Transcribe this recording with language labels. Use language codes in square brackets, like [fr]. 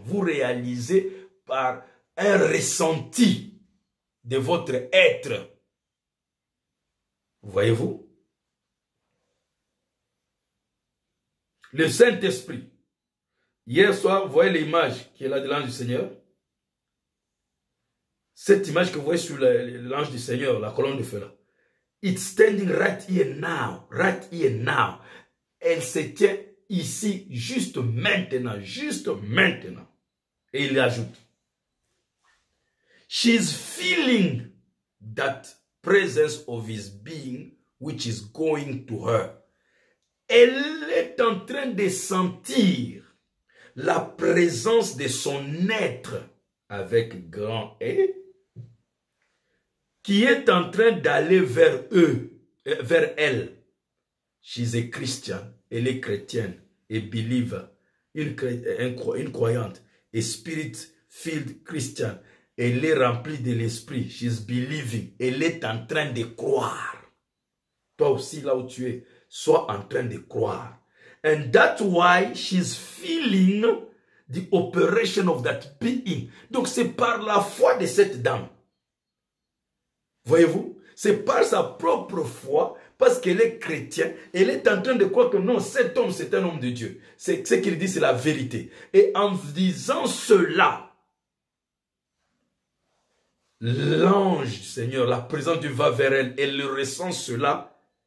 [fr] Vous réalisez par un ressenti de votre être. Voyez-vous? Le Saint-Esprit. Hier soir, vous voyez l'image qui est là de l'ange du Seigneur. Cette image que vous voyez sur l'ange du Seigneur, la colonne de feu là. [en] It's standing right here now. Right here now. [fr] Elle se tient ici, juste maintenant. Juste maintenant. Et il ajoute. [en] She's feeling that presence of his being which is going to her. [fr] Elle est en train de sentir la présence de son être avec grand E qui est en train d'aller vers vers elle. [en] She's a Christian. [fr] Elle est chrétienne et believer, une croyante, et [en] spirit-filled Christian. [fr] Elle est remplie de l'esprit. [en] She's believing. [fr] Elle est en train de croire. Toi aussi, là où tu es, sois en train de croire. [en] And that's why she's feeling the operation of that being. [fr] Donc, c'est par la foi de cette dame. Voyez-vous? C'est par sa propre foi, parce qu'elle est chrétienne, elle est en train de croire que non, cet homme, c'est un homme de Dieu. C'est ce qu'il dit, c'est la vérité. Et en disant cela, l'ange du Seigneur, la présence du va vers elle, elle ressent cela.